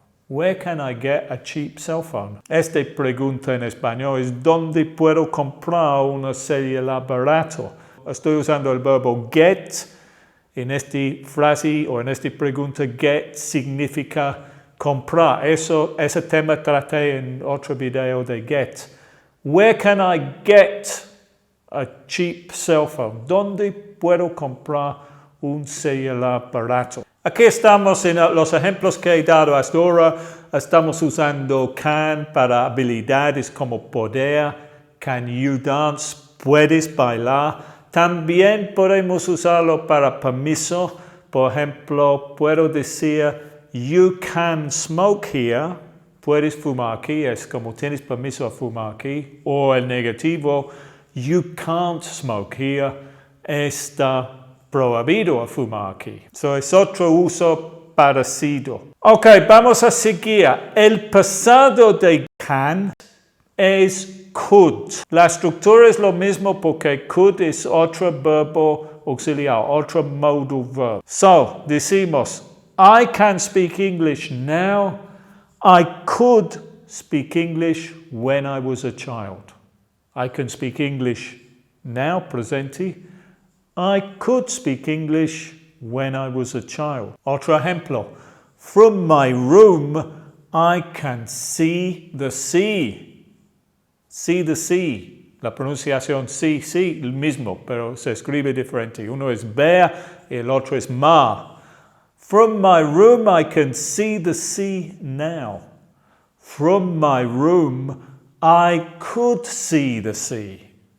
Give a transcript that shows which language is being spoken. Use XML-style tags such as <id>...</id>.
<en>Where can I get a cheap cell phone?</en> <es>Esta pregunta en español es ¿dónde puedo comprar una celular barato? Estoy usando el verbo get. En esta frase o en esta pregunta, get significa comprar. Ese tema traté en otro video de get.</es> <en>Where can I get a cheap cell phone?</en> <es>¿Dónde puedo comprar un celular barato? Aquí estamos en los ejemplos que he dado hasta ahora. Estamos usando can para habilidades como poder, Can you dance? ¿Puedes bailar? También podemos usarlo para permiso. Por ejemplo, puedo decir, you can smoke here. Puedes fumar aquí. Es como tienes permiso a fumar aquí.</es> <en>O el negativo, you can't smoke here.</en> <es>Está prohibido a fumar aquí. So es otro uso parecido. Ok, vamos a seguir. El pasado de can es could. La estructura es lo mismo porque could es otro verbo auxiliar, otro modal verb.</es> <en>So, decimos, I can speak English now. I could speak English when I was a child. I can speak English now, presente. I could speak English when I was a child. Otro ejemplo. From my room, I can see the sea. See the sea.</en> <es>La pronunciación sí, sí, el mismo, pero se escribe diferente. Uno es ver y el otro es mar.</es> <en>From my room, I can see the sea now. From my room, I could see the sea.</en>